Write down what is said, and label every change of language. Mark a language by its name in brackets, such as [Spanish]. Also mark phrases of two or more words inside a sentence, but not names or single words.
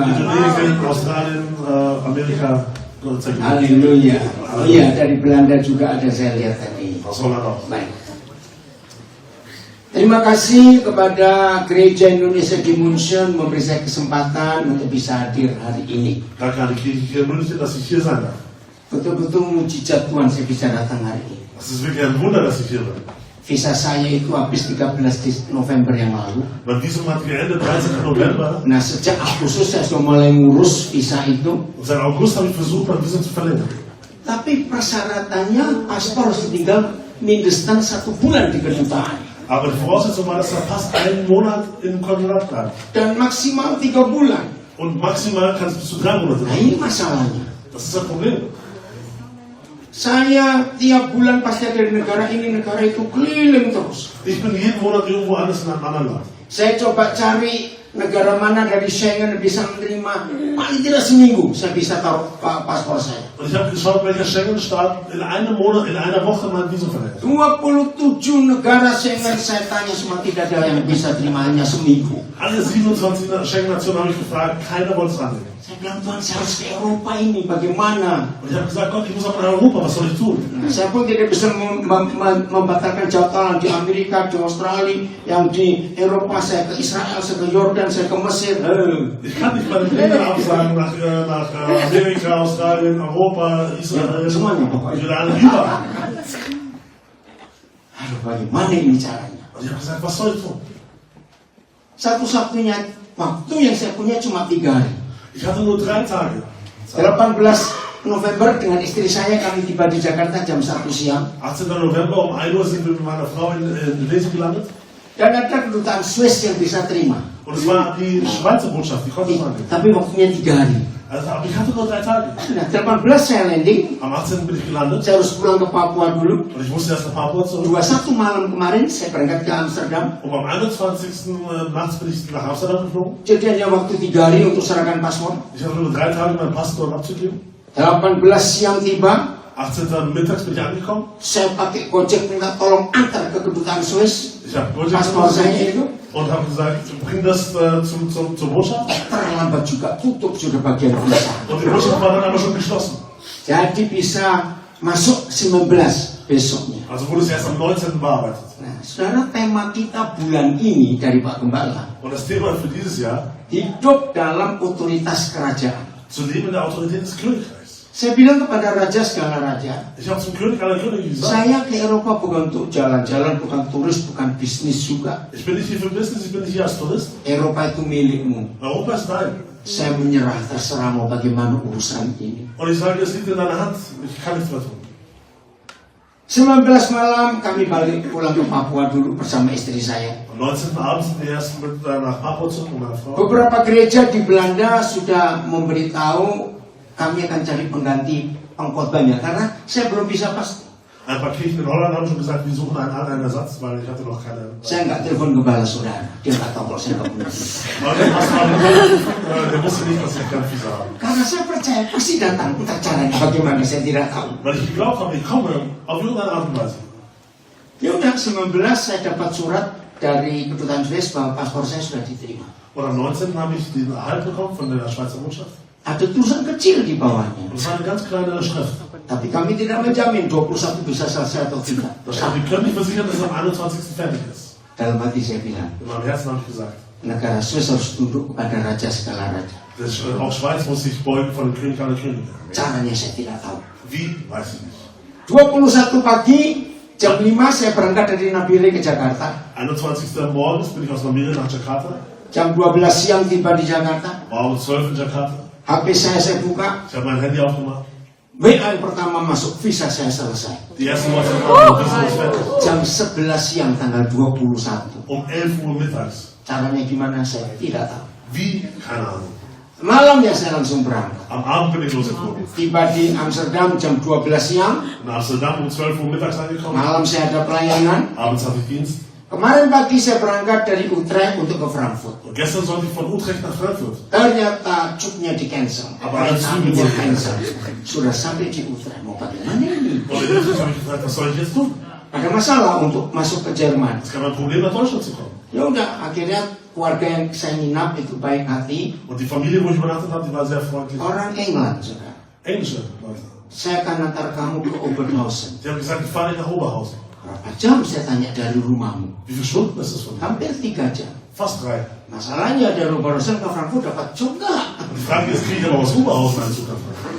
[German] Australien, Amerika. [Indonesian] Haleluya. Iya, dari Belanda juga ada saya lihat tadi. Baik. Terima kasih kepada Gereja Indonesia di München memberi saya kesempatan untuk bisa hadir hari ini. [German] Danke an die Kirche hier in München, dass ich hier sein darf. [Indonesian] Betul-betul mujizat Tuhan saya bisa datang hari ini. [German] Es ist wirklich ein Wunder, dass ich hier bin. [Indonesian] Visa saya itu habis 13 November yang lalu. [German] Mein Visum hat geendet 13. November. [Indonesian] Nah, sejak Agustus saya sudah mulai ngurus visa itu. [German] Und seit August habe ich versucht, mein Visum zu verlängern. [Indonesian] Tapi persyaratannya paspor harus tinggal mindestens 1 bulan di kedutaan. [German] Aber die Voraussetzung war, dass er fast einen Monat im Konsulat bleibt. [Indonesian] Dan maksimal 3 bulan. [German] Und maximal kann es bis zu 3 Monate [Indonesian] Nah, [German] sein. [Indonesian] ini masalahnya. [German] Das ist das Problem. [Indonesian] Saya tiap bulan pasti dari negara ini, negara itu keliling terus. [German] Ich bin jeden Monat irgendwo anders in einem anderen Land. [Indonesian] Saya coba cari negara mana dari Schengen bisa menerima. Paling tidak seminggu saya bisa taruh paspor saya. [German] Und ich habe geschaut, welcher Schengen-Staat in einem Monat, in einer Woche mein Visum verlängert. [Indonesian] 27 negara Schengen saya tanya semua tidak ada yang bisa terima hanya seminggu. [German] Alle 27 Schengen-Nationen habe ich gefragt, keiner wollte es annehmen. [Indonesian] Saya bilang, Tuhan saya harus ke Eropa ini, bagaimana? [German] Und ich habe gesagt, Gott, ich muss aber nach Europa, was soll ich tun? [Indonesian] Nah, saya pun tidak bisa membatalkan jadwal di Amerika, di Australia, yang di Eropa saya ke Israel, saya ke Yordan, saya ke Mesir. [German] Ich kann nicht meine Pläne absagen nach Amerika, Australien, Europa, Israel, [Indonesian] semuanya pokoknya. [German] Jordan, überall. [Indonesian] Aduh, bagaimana ini caranya? [German] Und ich habe gesagt, was soll ich tun? [Indonesian] Satu-satunya waktu yang saya punya cuma 3 hari. [German] Ich hatte nur 3 Tage. [Indonesian] 18 November dengan istri saya kami tiba di Jakarta jam 1 siang. [German] 18. November um 1 Uhr sind wir mit meiner Frau in Lesen gelandet. [Indonesian] Dan ada kedutaan Swiss yang bisa terima. [German] Und es war die Schweizer Botschaft, die konnte es annehmen. [Indonesian] Tapi waktunya 3 hari. [German] Also, aber ich hatte nur 3 Tage. [Indonesian] Nah, 18 saya landing. [German] Am 18. bin ich gelandet [Indonesian] Saya harus pulang ke Papua dulu. [German] und ich musste erst nach Papua zurück. [Indonesian] 21 malam kemarin saya berangkat ke Amsterdam. [German] Und am 21. Nachts bin ich nach Amsterdam geflogen. [Indonesian] Jadi hanya waktu 3 hari untuk serahkan paspor. [German] Ich hatte nur 3 Tage, meinen Pass dort abzugeben. [Indonesian] 18 siang tiba. [German] 18. mittags bin ich angekommen. [Indonesian] Saya pakai Gojek minta tolong antar ke kedutaan Swiss. [German] Ich habe Gojek [Indonesian] Paspor saya itu. [German] und habe gesagt, bring das zur Botschaft. [Indonesian] Terlambat juga, tutup sudah bagian visa. [German] Und die Botschaft war dann aber schon geschlossen. [Indonesian] Jadi bisa masuk 19 besoknya. [German] Also wurde es erst am 19. bearbeitet. [Indonesian] Nah, saudara, tema kita bulan ini dari Pak Gembala, [German] Und das Thema für dieses Jahr, [Indonesian] hidup dalam otoritas kerajaan. [German] zu leben in der Autorität des Königreichs. [Indonesian] Saya bilang kepada raja segala raja, [German] Ich habe zum König aller Könige gesagt, [Indonesian] saya ke Eropa bukan untuk jalan-jalan, bukan turis, bukan bisnis juga. [German] ich bin nicht hier für Business, ich bin nicht hier als Tourist. [Indonesian] Eropa itu milikmu. [German] Europa ist dein. [Indonesian] Saya menyerah, terserah mau bagaimana urusan ini. [German] Und ich sage, es liegt in deiner Hand, ich kann nichts mehr tun. [Indonesian] 19 malam kami balik pulang ke Papua dulu bersama istri saya. [German] Am 19. abends sind wir erst nach Papua zurück mit meiner Frau. [Indonesian] Beberapa gereja di Belanda sudah memberitahu kami akan cari pengganti pengkhotbahnya karena saya belum bisa pasti. [German] Ein paar Kirchen in Holland haben schon gesagt, wir suchen einen Ersatz, weil ich hatte noch keine. [Indonesian] Saya nggak telepon gembala saudara, dia nggak tahu kalau saya nggak punya visa. [German] Aber der Pastor hat gesagt, der wusste nicht, dass ich kein Visa habe. [Indonesian] Karena saya percaya pasti datang, entah caranya bagaimana saya tidak tahu. [German] Weil ich geglaubt habe, ich komme auf irgendeine Art und Weise. [Indonesian] Ya udah 19 saya dapat surat dari kedutaan Swiss bahwa paspor saya sudah diterima. [German] Und am 19. habe ich den Erhalt bekommen von der Schweizer Botschaft. [Indonesian] Ada tulisan kecil di bawahnya. [German] Und es war eine ganz kleine Schrift. [Indonesian] Tapi kami tidak menjamin 21 bisa selesai atau tidak. [German] Da stand, wir können nicht versichern, dass es am 21. fertig ist. [Indonesian] Dalam hati saya bilang, [German] In meinem Herzen habe ich gesagt, [Indonesian] negara Swiss harus tunduk kepada raja segala raja. [German] auch Schweiz muss sich beugen vor dem König aller Könige. [Indonesian] Caranya saya tidak tahu. [German] Wie, weiß ich nicht. [Indonesian] 21 pagi, jam 5 saya berangkat dari Nabire ke Jakarta. [German] 21. morgens bin ich aus Namibia nach Jakarta. [Indonesian] Jam 12 siang tiba di Jakarta. [German] War um 12 in Jakarta. [Indonesian] HP saya buka. [German] Ich habe mein Handy aufgemacht. [Indonesian] WA yang pertama masuk, visa saya selesai. [German] Die erste WhatsApp kam, Visum ist fertig. [Indonesian] Jam 11 siang tanggal 21. [German] Um 11 Uhr mittags. [Indonesian] Caranya gimana saya tidak tahu. [German] Wie? Keine Ahnung. [Indonesian] Malamnya saya langsung berangkat. [German] Am Abend bin ich losgeflogen. [Indonesian] Tiba di Amsterdam jam 12 siang. [German] In Amsterdam um 12 Uhr mittags angekommen. [Indonesian] Malam saya ada pelayanan. [German] Abends hatte ich Dienst. [Indonesian] Kemarin pagi saya berangkat dari Utrecht untuk ke Frankfurt. [German] Und gestern sollte ich von Utrecht nach Frankfurt. [Indonesian] Ternyata cupnya di cancel. Apa ada Kaminya [German] Züge? [Indonesian] cancel. Sudah sampai di Utrecht. Mau bagaimana ini? [German] Und in Utrecht habe ich gefragt, was soll ich jetzt tun? [Indonesian] Ada masalah untuk masuk ke Jerman. [German] Es kann ein Problem, nach Deutschland zu kommen. [Indonesian] Ya udah, akhirnya keluarga yang saya nginap itu baik hati. [German] Und die Familie, wo ich übernachtet habe, die war sehr freundlich. [Indonesian] Orang England, saudara. [German] Englische Leute. [Indonesian] Saya akan antar kamu ke Oberhausen. [German] Die haben gesagt, ich fahre nicht nach Oberhausen. [Indonesian] Berapa jam saya tanya dari rumahmu? [German] Wie viele Stunden ist das von mir? [Indonesian] Hampir 3 jam. [German] Fast 3. [Indonesian] Masalahnya dari Oberhausen ke Frankfurt dapat juga. [German] Und die Frage ist, kriege ich aber aus Oberhausen einen Zug nach Frankfurt?